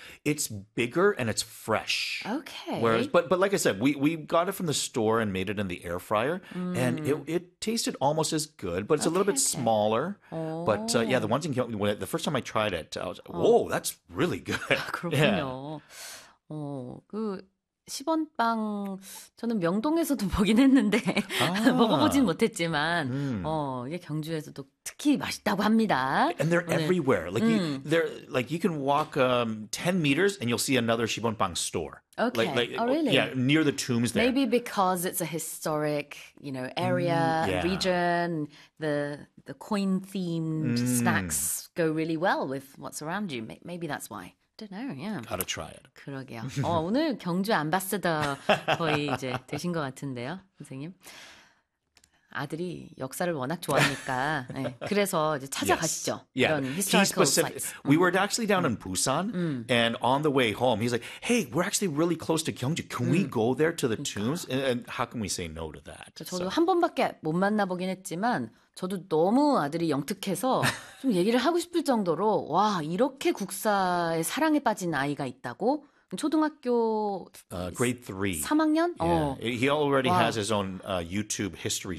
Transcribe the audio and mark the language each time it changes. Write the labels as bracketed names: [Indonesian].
[English] It's bigger and it's fresh. Okay. Whereas, but like I said, we got it from the store and made it in the air fryer, and it tasted almost as good, but it's a little bit smaller. Oh. But yeah, the ones in Gyeongju, the first time I tried it, I was like, whoa, that's really good. [Korean] 그렇군요. 그 10원빵 저는 명동에서도 보긴 했는데 먹어보진 못했지만 이게 경주에서도 특히 맛있다고 합니다. [English] And they're [Korean] 오늘. [English] everywhere. Like you can walk 10 meters and you'll see another 10원빵 store. Okay. Like, oh really? Yeah, near the tombs there. Maybe because it's a historic, you know, area region, the coin themed snacks go really well with what's around you. Maybe that's why. Don't know, yeah. Gotta try it. [Korean] 그러게요. 오늘 경주 앰바서더 거의 이제 되신 것 같은데요, 선생님. 아들이 역사를 워낙 좋아하니까, 네. 그래서 이제 찾아가시죠. [English] Yes. Yeah. 이런 historical sites. We were actually down in Busan, and on the way home, he's like, hey, we're actually really close to Gyeongju. Can we go there to the tombs? And how can we say no to that? [Korean] 저도 한 번밖에 못 만나보긴 했지만, 저도 너무 아들이 영특해서 좀 얘기를 하고 싶을 정도로 와 이렇게 국사에 사랑에 빠진 아이가 있다고 초등학교 [English] grade 3 [Korean] 3학년 [English] yeah. He already has his own YouTube history